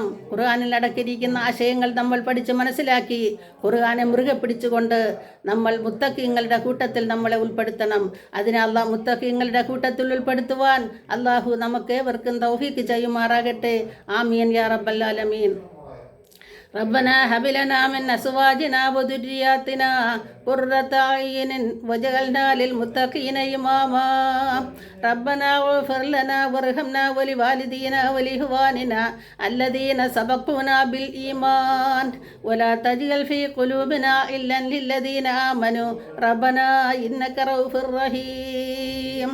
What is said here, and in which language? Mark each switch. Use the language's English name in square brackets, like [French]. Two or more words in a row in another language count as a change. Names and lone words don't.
[Malayalam] ഖുർആനിൽ അടക്കിയിരിക്കുന്ന ആശയങ്ങൾ നമ്മൾ പഠിച്ച് മനസ്സിലാക്കി ഖുർആനെ മുറുകെ പിടിച്ചുകൊണ്ട് നമ്മൾ മുത്തഖീങ്ങളുടെ കൂട്ടത്തിൽ നമ്മളെ ഉൾപ്പെടുത്തണം. അതിനെ അള്ളാഹ് മുത്തഖീങ്ങളുടെ കൂട്ടത്തിൽ ഉൾപ്പെടുത്തുവാൻ അള്ളാഹു നമുക്കേവർക്കും തൗഫീഖ് ചെയ്യുമാറാകട്ടെ. [Arabic] آمين يا رب العالمين. ربنا هب لنا من أزواجنا وذرياتنا قرة أعين واجعلنا للمتقين إماما. ربنا اغفر لنا وارحمنا ولوالدينا ولإخواننا الذين سبقونا بالإيمان ولا تجعل في قلوبنا غلا للذين آمنوا ربنا إنك رؤوف رحيم.